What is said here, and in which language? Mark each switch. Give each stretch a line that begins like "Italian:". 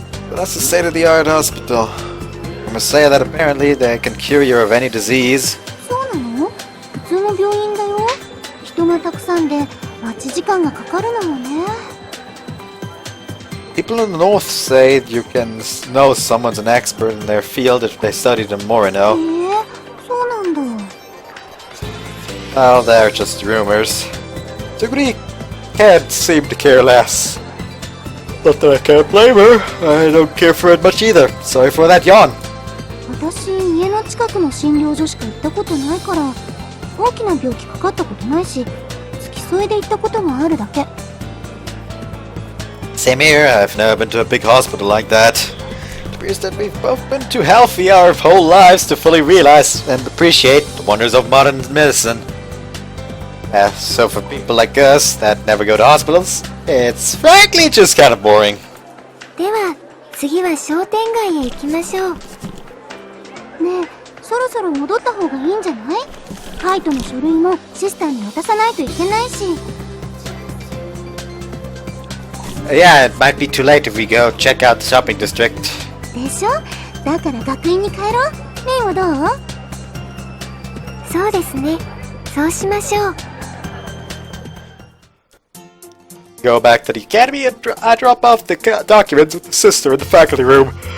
English: But that's the state-of-the-art hospital. I must say that apparently they can cure you of any disease.
Japanese: そうなの？普通の病院だよ。人がたくさんで待ち時間がかかるのよね。
English: People in the north say you can know someone's an expert in their field if they studied in Morno.
Japanese: そうなんだ。
English: Well, they're just rumors. Suguri can't seem to care less. Not that I can't blame her. I don't care for it much either. Sorry for that yawn.
Japanese: 私、家の近くの診療所しか行ったことないから、大きな病気かかったことないし、付き添いで行ったことがあるだけ。
English: Same here. I've never been to a big hospital like that. It appears that we've both been too healthy our whole lives to fully realize and appreciate the wonders of modern medicine. So for people like us that never go to hospitals, it's frankly just kind of boring.
Japanese: では、次は商店街へ行きましょう。ねえ、そろそろ戻った方がいいんじゃない？カイトの書類もシスターに渡さないといけないし。
English: Yeah, it might be too late if we go check out the shopping district.
Japanese: でしょ？だから学院に帰ろう。メイはどう？そうですね。そうしましょう。
English: Go back to the academy and I drop off the documents with the sister in the faculty room.